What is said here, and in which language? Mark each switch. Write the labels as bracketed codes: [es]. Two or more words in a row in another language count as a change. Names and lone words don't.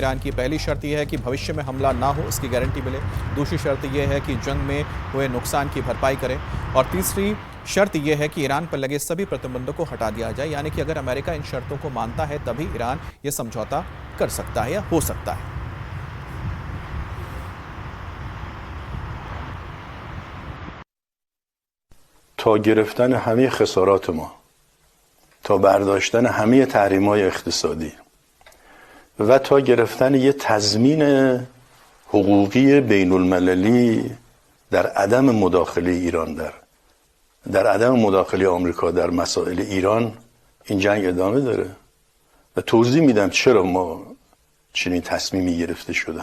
[hi] ईरान की पहली शर्त यह है कि भविष्य में हमला ना हो, इसकी गारंटी मिले। दूसरी शर्त यह है कि जंग में हुए नुकसान की भरपाई करें। और तीसरी शर्त यह है कि ईरान पर लगे सभी प्रतिबंधों को हटा दिया जाए, यानी कि अगर अमेरिका इन शर्तों को मानता है तभी ईरान ये समझौता कर सकता है या हो सकता है। [fa] تا گرفتن همه خسارات ما، تا برداشتن همه تحریم‌های اقتصادی و تا گرفتن یه تضمین حقوقی بین المللی در عدم مداخله ایران در عدم مداخله آمریکا در مسائل ایران این جنگ ادامه داره و توضیح میدم چرا ما چنین تصمیمی گرفته شده.